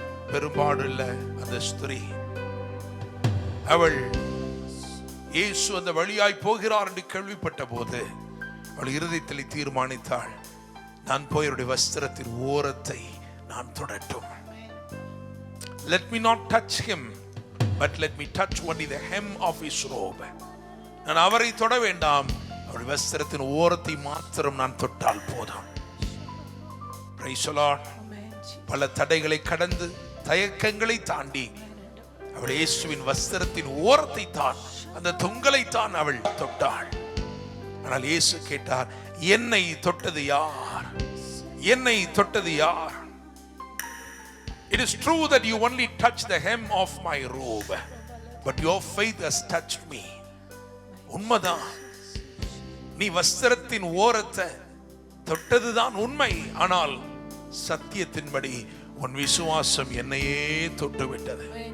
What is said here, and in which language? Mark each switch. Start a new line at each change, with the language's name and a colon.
Tamil: பெரும்பாடுள்ள அந்த ஸ்திரீ, அவள் இயேசு அந்த வழியாய் போகிறார் என்று கேள்விப்பட்ட போது அவள் இருதயத்தில் தீர்மானித்தாள், நான் போய் அவருடைய வஸ்திரத்தின் ஓரத்தை நான் தொடட்டும்.
English: Let me not touch him, but let me touch only the hem of his robe.
Tamil: நான் அவரை தொட வேண்டாம், அவருடைய வஸ்திரத்தின் ஓரத்தை மாத்திரம் நான் தொட்டால் போதும்.
English: Praise the Lord.
Tamil: பல தடைகளை கடந்து தயக்கங்களை தாண்டி அவள் இயேசுவின் வஸ்திரத்தின் ஓரத்தை தான், அந்த தொங்கலை தான் அவள் தொட்டாள். ஆனால் இயேசு கேட்டார், என்னை தொட்டது யார்? என்னை தொட்டது யார்?
English: It is true that you only touch the hem of my robe, but your faith has touched me.
Tamil: உண்மைதான், நீ வஸ்திரத்தின் ஓரத்தை தொட்டதுதான் உண்மை. ஆனால் சத்தியத்தின்படி உன் விசுவாசம் என்னையே தொட்டுவிட்டது.